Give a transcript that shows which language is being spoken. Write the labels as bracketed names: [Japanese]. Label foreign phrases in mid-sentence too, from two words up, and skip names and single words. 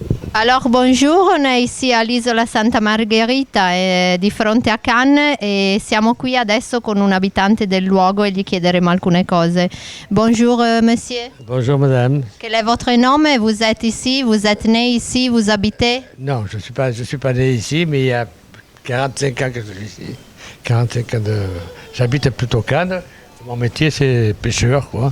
[French] Alors bonjour, [Italian] on è ici all'isola Santa Margherita di fronte a Cannes e siamo qui adesso con un abitante del luogo e gli chiederemo alcune cose. [French] Bonjour monsieur. Bonjour madame. Quel est votre nom? Vous êtes ici, vous êtes né ici, vous habitez? Non, je suis pas né ici, mais il y a 45 ans que je suis ici. 45 ans j'habite plutôt Cannes. Mon métier c'est pêcheur quoi.